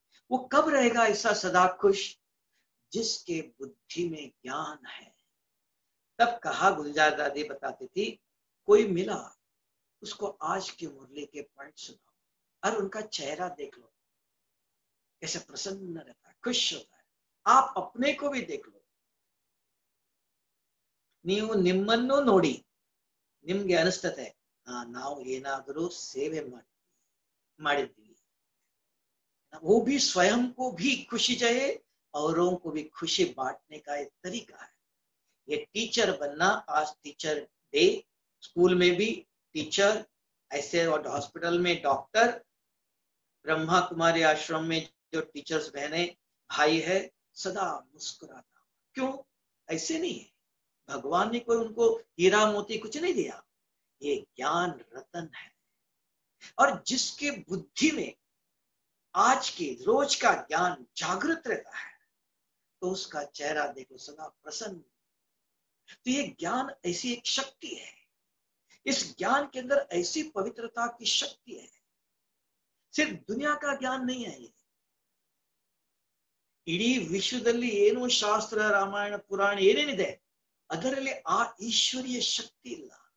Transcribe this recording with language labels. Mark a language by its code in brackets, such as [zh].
[hi] वो कब रहेगा ऐसा सदा खुश? जिसके बुद्धि में ज्ञान है। तब कहा, गुलजार दादी बताती थी, कोई मिला उसको आज की मुरली के पॉइंट सुनाओ, और उनका चेहरा देख लो कैसे प्रसन्न रहता है, खुश होता है। आप अपने को भी देख लो। [kn] ನೀವು ನಿಮ್ಮನ್ನು ನೋಡಿ ನಿಮ್ಗೆ ಅನಿಸ್ತದೆ, ನಾವು ಏನಾದರೂ ಸೇವೆ ಮಾಡಿದ್ದೀವಿ, [hi] वो भी स्वयं को भी खुशी चाहिए, औरों को भी खुशी बांटने का एक तरीका है। ये टीचर बनना, आज टीचर डे, स्कूल में भी टीचर ऐसे, और हॉस्पिटल में डॉक्टर, ब्रह्मा कुमारी आश्रम में जो टीचर्स बहने भाई है, सदा मुस्कुराता। क्यों? ऐसे नहीं है, भगवान ने कोई उनको हीरा मोती कुछ नहीं दिया, ये ज्ञान रतन है। और जिसके बुद्धि में आज के रोज का ज्ञान जागृत रहता है, तो उसका चेहरा देखो सदा प्रसन्न। तो ये ज्ञान ऐसी एक शक्ति है, इस ज्ञान के अंदर ऐसी पवित्रता की शक्ति है। सिर्फ दुनिया का ज्ञान नहीं है ये, [kn] ಇಡೀ ವಿಶ್ವದಲ್ಲಿ ಏನು ಶಾಸ್ತ್ರ, ರಾಮಾಯಣ, ಪುರಾಣ ಏನೇನಿದೆ ಅದರಲ್ಲಿ ಆ ಈಶ್ವರೀಯ ಶಕ್ತಿ ಇಲ್ಲ.